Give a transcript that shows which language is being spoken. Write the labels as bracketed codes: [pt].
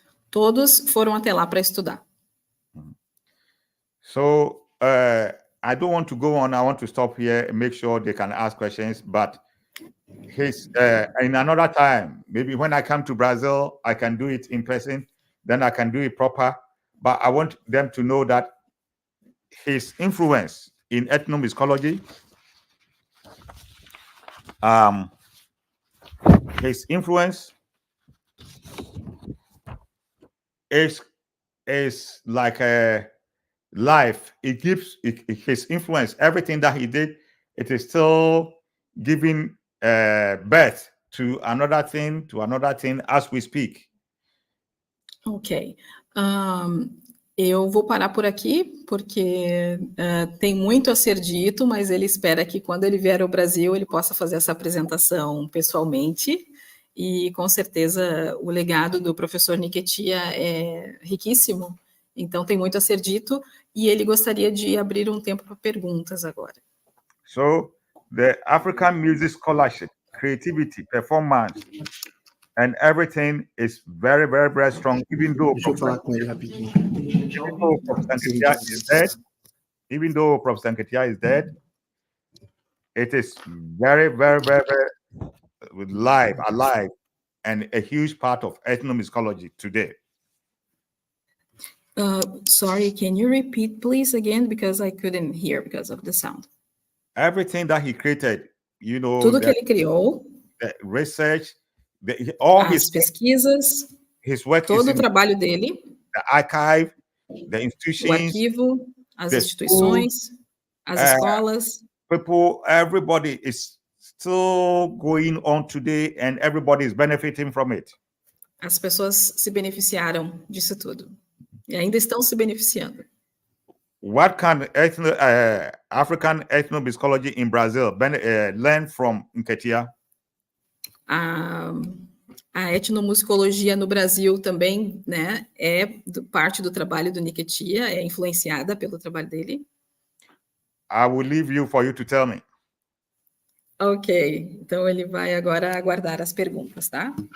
[pt] Todos foram até lá para estudar. [en] So, I don't want to go on. I want to stop here and make sure they can ask questions. But in another time, maybe when I come to Brazil, I can do it in person. Then I can do it proper. But I want them to know that his influence in ethnomusicology, his influence is like a life. It gives his influence, everything that he did, it is still giving birth to another thing as we speak. Ok. [pt] Eu vou parar por aqui, porque tem muito a ser dito, mas ele espera que quando ele vier ao Brasil, ele possa fazer essa apresentação pessoalmente, e com certeza o legado do professor Nketia é riquíssimo, então tem muito a ser dito, e ele gostaria de abrir um tempo para perguntas agora. [en] So, the African Music Scholarship, creativity, performance, and everything is very, very, very strong, even though Professor Nketia is dead, it is very, very, very, very alive, and a huge part of ethnomusicology today. Sorry, can you repeat, please, again? Because I couldn't hear because of the sound. Everything that he created, you know, [pt] tudo que ele criou, [en] the research, [pt] as pesquisas, [en] his work, [pt] todo o trabalho dele, [en] the archive, the institutions, [pt] o arquivo, as instituições, as escolas. [en] People, everybody is still going on today, and everybody is benefiting from it. [pt] As pessoas se beneficiaram disso tudo e ainda estão se beneficiando. [en] What can African ethnomusicology in Brazil learn from Nketia? [pt] A etnomusicologia no Brasil também, né, parte do trabalho do Nketia, é influenciada pelo trabalho dele. [en] I will leave you for you to tell me. [pt] Ok, então ele vai agora aguardar as perguntas, tá?